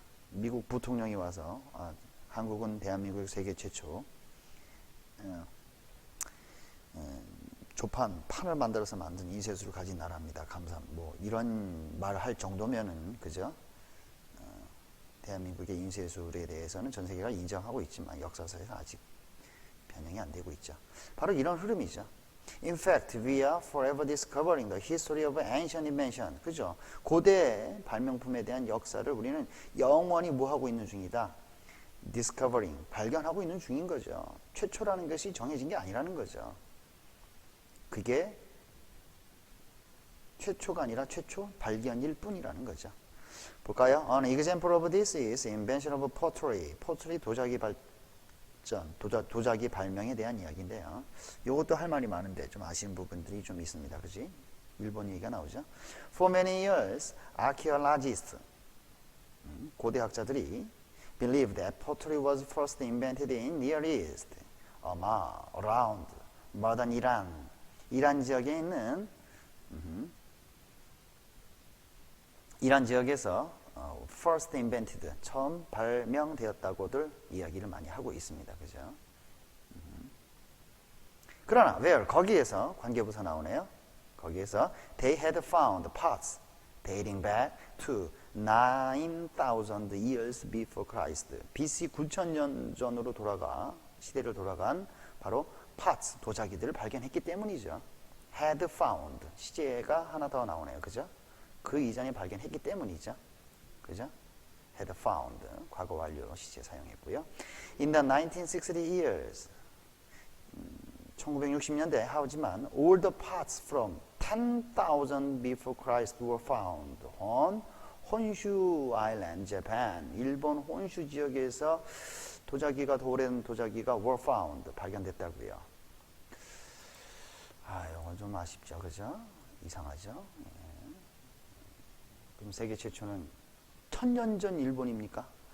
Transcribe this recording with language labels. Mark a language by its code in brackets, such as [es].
[ko] 미국 부통령이 와서 한국은 대한민국 세계 최초 판을 만들어서 만든 인쇄술을 가진 나라입니다. 뭐 이런 말을 할 정도면은 그죠? 대한민국의 인쇄술에 대해서는 전 세계가 인정하고 있지만 역사서에서 아직 변형이 안 되고 있죠. 바로 이런 흐름이죠. [en] In fact, we are forever discovering the history of ancient invention. [ko] 그죠? 고대 발명품에 대한 역사를 우리는 영원히 뭐 하고 있는 중이다? discovering, 발견하고 있는 중인 거죠. 최초라는 것이 정해진 게 아니라는 거죠. 그게 최초가 아니라 최초 발견일 뿐이라는 거죠. 볼까요? [en] An example of this is invention of pottery. [ko] pottery 도자기 도자기 발명에 대한 이야기인데요. 이것도 할 말이 많은데 좀 아쉬운 부분들이 좀 있습니다. 그지? 일본 얘기가 나오죠. [en] For many years, archaeologists, [ko] 고대학자들이 [en] believed that pottery was first invented in Near East. around modern [ko] 이란 지역에 있는 이란 지역에서 [en] first invented [ko] 처음 발명되었다고들 이야기를 많이 하고 있습니다. 그죠? 그러나 where 거기에서 관계부사 나오네요. 거기에서 [en] they had found parts dating back to 9,000 years before Christ. [ko] BC 9,000년 전으로 시대를 돌아간 바로 parts, 도자기들을 발견했기 때문이죠. [en] had found, [ko] 시제가 하나 더 나오네요. 그죠? 그 이전에 발견했기 때문이죠. 그죠? had found, 과거 완료 시제 사용했고요. In the 1960 years, 1960년대 하지만 all the parts from 10,000 before Christ were found on 혼슈 아일랜드, Japan. 일본 혼슈 지역에서 도자기가 더 오래된 도자기가 [en] were found, [ko] 발견됐다고요. 이건 좀 아쉽죠, 그죠? 이상하죠? 예. 그럼 세계 최초는 1000년 전 일본입니까?